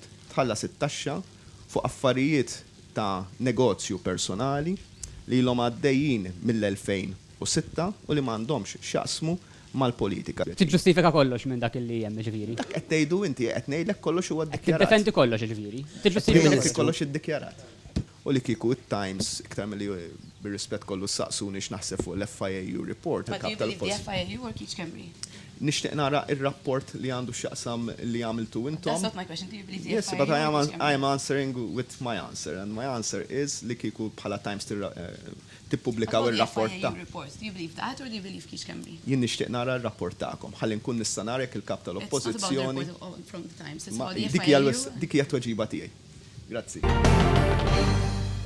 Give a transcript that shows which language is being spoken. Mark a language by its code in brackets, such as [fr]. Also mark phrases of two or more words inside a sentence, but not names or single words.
[mt] Tħallas it-taxxa fuq affarijiet ta' negozju personali li l-hom għaddejjin mill-2006 u li m'għandhomx x'jaqsmu mal-politika. Tiġġustifika kollox minn dak li hemm ġifieri. Dak qed tgħidu inti qed ngħidlek kollox huwa ddikjarat. Tiddefendi kollox ġifieri. Tiġġustifika kollox iddikjarat. U li kieku it-Times iktar milli bir-rispett kollu saqsuni x'naħseb fuq l-FIAU report. [en] But do you believe the FIAU or Keith Schembri? [mt] Nixtieq nara ir-rapport li għandu x'jaqsam li għamiltu intom. [en] That's not my question. Do you believe the Yes, FIAU but I or am answering with my answer, and my answer is [mt] li kieku bħala Times tippubblikaw ir-rapport ta' [en] Do you believe that or do you believe Keith Schembri? [mt] Jien nixtieq nara r-rapport tagħkom ħalli nkun nista' nara jekk il-kap tal-oppożizzjoni. [en] From the Times. It's about the FIAU. [mt] Dik hija tweġiba tiegħi. Grazzi.